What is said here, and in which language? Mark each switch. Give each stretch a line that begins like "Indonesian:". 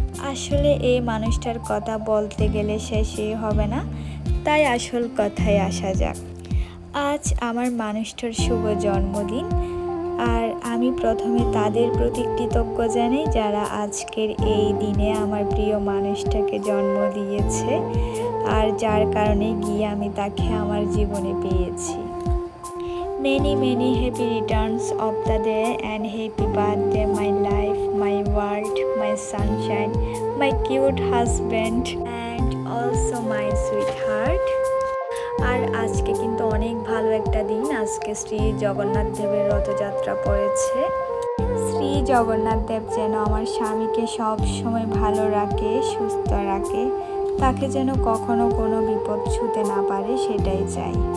Bangla: আসলে এই মানুষটার কথা বলতে গেলে শেষই হবে না, তাই আসল কথায় আসা যাক। আজ আমার মানুষটার শুভ জন্মদিন। আর আমি প্রথমে তাদের প্রতি কৃতজ্ঞ জানাই যারা আজকের এই দিনে আমার প্রিয় মানুষটাকে জন্ম দিয়েছে আর যার কারণে গিয়ে আমি তাকে আমার জীবনে পেয়েছি।
English: Many happy returns of the day and happy birthday my life, my world, my sunshine, my cute husband and also my sweetheart.
Bangla: আর আজকে কিন্তু অনেক ভালো একটা দিন। আজকে শ্রী জগন্নাথ দেবের রথযাত্রা পড়েছে। শ্রী জগন্নাথ দেব যেন আমার স্বামীকে সব সময় ভালো রাখে, সুস্থ রাখে, তাকে যেন কখনো কোনো বিপদ ছুঁতে না পারে, সেটাই চাই।